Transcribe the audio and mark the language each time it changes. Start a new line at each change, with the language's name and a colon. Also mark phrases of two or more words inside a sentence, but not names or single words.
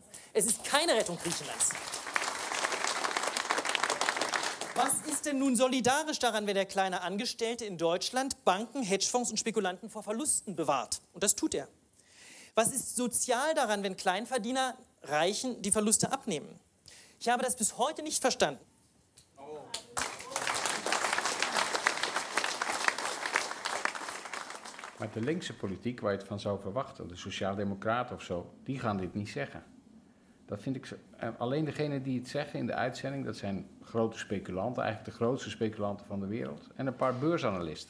German: Es ist keine Rettung Griechenlands. Was ist denn nun solidarisch daran, wenn der kleine Angestellte in Deutschland Banken, Hedgefonds und Spekulanten vor Verlusten bewahrt? Und das tut er. Was ist sozial daran, wenn Kleinverdiener Reichen die Verluste abnehmen? Ich habe das bis heute nicht verstanden.
Dutch: Maar de linkse politiek, waar je het van zou verwachten, de sociaaldemocraten of zo, die gaan dit niet zeggen. Dat vind ik zo. Alleen degenen die het zeggen in de uitzending, dat zijn grote speculanten, eigenlijk de grootste speculanten van de wereld, en een paar beursanalisten.